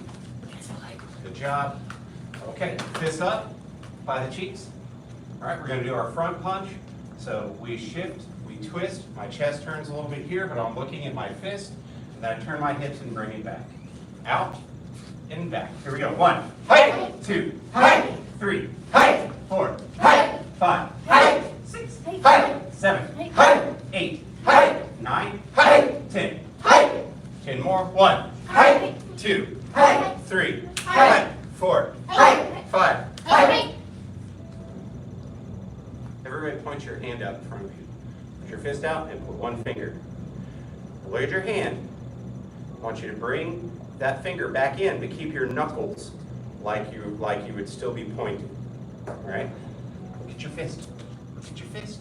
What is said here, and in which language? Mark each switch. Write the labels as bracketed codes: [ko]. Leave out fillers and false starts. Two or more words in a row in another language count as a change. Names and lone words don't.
[en] Good job. Okay, fist up by the cheeks. All right, we're going to do our front punch. So we shift, we twist. My chest turns a little bit here, but I'm looking at my fist. And then I turn my hips and bring it back. Out and back. Here we go. 1, hi, 2, hi, 3, hi, 4, hi, 5, hi, 6, hi, 7, hi, 8, hi, 9, hi, 10, hi, 10 more. 1, hi, 2, hi, 3, hi, 4, hi, 5, hi. Everybody point your hand out in front of you. Put your fist out and put one finger. Look at your hand. I want you to bring that finger back in, but keep your knuckles like you would still be pointing. All right? Look at your fist. Look at your fist.